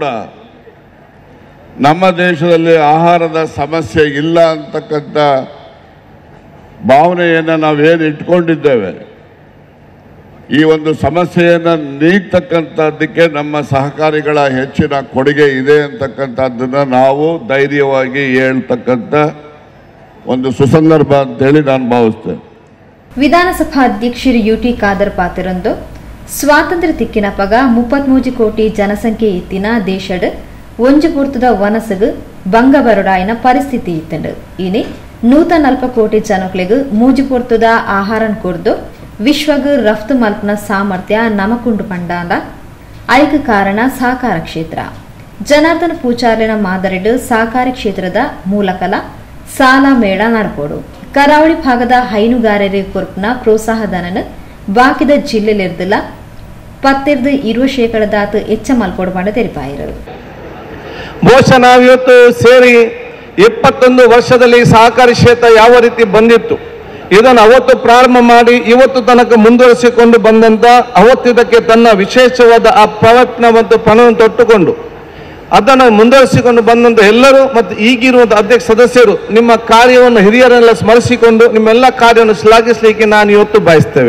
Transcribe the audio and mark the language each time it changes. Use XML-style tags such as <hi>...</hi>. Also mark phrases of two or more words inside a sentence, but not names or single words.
<kn>ನಮ್ಮ ದೇಶದಲ್ಲಿ ಆಹಾರದ ಸಮಸ್ಯೆ ಇಲ್ಲ ಅಂತಕ್ಕಂಥ ಭಾವನೆಯನ್ನು ನಾವೇನು ಇಟ್ಕೊಂಡಿದ್ದೇವೆ, ಈ ಒಂದು ಸಮಸ್ಯೆಯನ್ನು ನೀಗ್ತಕ್ಕಂಥದ್ದಕ್ಕೆ ನಮ್ಮ ಸಹಕಾರಿಗಳ ಹೆಚ್ಚಿನ ಕೊಡುಗೆ ಇದೆ ಅಂತಕ್ಕಂಥದ್ದನ್ನು ನಾವು ಧೈರ್ಯವಾಗಿ ಹೇಳ್ತಕ್ಕಂಥ ಒಂದು ಸುಸಂದರ್ಭ ಅಂತೇಳಿ ನಾನು ಭಾವಿಸ್ತೇನೆ.</kn> <tcy>ವಿಧಾನಸಭಾ ಅಧ್ಯಕ್ಷರು UT ಖಾದರ್ ಪಾತಿರಂದು ಸ್ವಾತಂತ್ರ್ಯ ತಿಕ್ಕಿನ ಪಗ 33 ಕೋಟಿ ಜನಸಂಖ್ಯೆ ಇತ್ತಿನ ದೇಶಡ್ ಒಂಜು ಪೂರ್ತದ ವನಸಗು ಬಂಗ ಬರುಡಾಯಿನ ಪರಿಸ್ಥಿತಿ ಇತ್ತಂಡು ಇನಿ 140 ಕೋಟಿ ಜನಕ್ಲೆಗು ಮೂಜು ಪೂರ್ತದ ಆಹಾರನ್ ಕೊರ್ದು ವಿಶ್ವಗು ರಫ್ತು ಮಲ್ಪನ ಸಾಮರ್ಥ್ಯ ನಮಕುಂಡು ಪಂಡಾಂಡ ಐಕ ಕಾರಣ ಸಹಕಾರ ಕ್ಷೇತ್ರ. ಜನಾರ್ದನ ಪೂಚಾರ್ಲಿನ ಮಾದರಿಡು ಸಹಕಾರಿ ಕ್ಷೇತ್ರದ ಮೂಲಕಲ ಸಾಲ ಮೇಳ ನಡಪೋಡು ಕರಾವಳಿ ಭಾಗದ ಹೈನುಗಾರರಿಗೆ ಕೊರ್ಪನ ಪ್ರೋತ್ಸಾಹಧನನ ಬಾಕಿದ ಜಿಲ್ಲೆಲಿರ್ದಿಲ್ಲ 10-20% ಹೆಚ್ಚ ಮಲ್ಪೋಡು ಪಂಡ ತೆರಿಪಾಯಿರು.</tcy> <kn>ಬಹುಶಃ ನಾವಿವತ್ತು ಸೇರಿ 21 ವರ್ಷದಲ್ಲಿ ಸಹಕಾರಿ ಕ್ಷೇತ್ರ ಯಾವ ರೀತಿ ಬಂದಿತ್ತು ಇದನ್ನು ಅವತ್ತು ಪ್ರಾರಂಭ ಮಾಡಿ ಇವತ್ತು ತನಕ ಮುಂದುವರಿಸಿಕೊಂಡು ಬಂದಂತ ಅವತ್ತಿದಕ್ಕೆ ತನ್ನ ವಿಶೇಷವಾದ ಆ ಪ್ರಯತ್ನ ಮತ್ತು ಪಣವನ್ನು ತೊಟ್ಟುಕೊಂಡು ಅದನ್ನು ಮುಂದುವರಿಸಿಕೊಂಡು ಬಂದಂತ ಎಲ್ಲರೂ ಮತ್ತು ಈಗಿರುವಂಥ ಅಧ್ಯಕ್ಷ ಸದಸ್ಯರು ನಿಮ್ಮ ಕಾರ್ಯವನ್ನು ಹಿರಿಯರೆಲ್ಲ ಸ್ಮರಿಸಿಕೊಂಡು ನಿಮ್ಮೆಲ್ಲ ಕಾರ್ಯವನ್ನು ಶ್ಲಾಘಿಸಲಿಕ್ಕೆ ನಾನು ಇವತ್ತು ಬಯಸ್ತೇವೆ.</kn>